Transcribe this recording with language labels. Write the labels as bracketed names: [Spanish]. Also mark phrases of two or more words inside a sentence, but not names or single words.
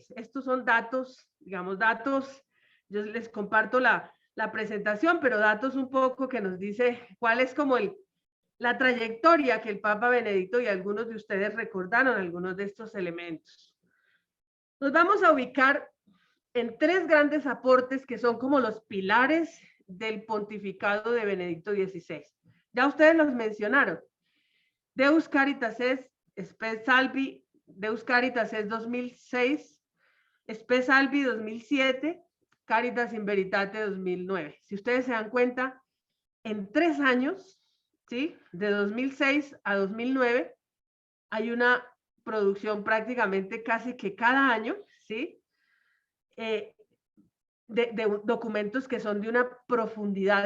[Spanish] Estos son datos, digamos, datos, yo les comparto la presentación, pero datos un poco que nos dice cuál es como la trayectoria que el Papa Benedicto y algunos de ustedes recordaron algunos de estos elementos. Nos vamos a ubicar en tres grandes aportes que son como los pilares del pontificado de Benedicto XVI. Ya ustedes los mencionaron. Deus Caritas Est, Spes Salvi, Deus Caritas Est 2006, Spes Salvi 2007, Caritas in Veritate 2009. Si ustedes se dan cuenta, en 3 años, ¿sí? De 2006 a 2009, hay una producción prácticamente casi que cada año, ¿sí? De documentos que son de una profundidad.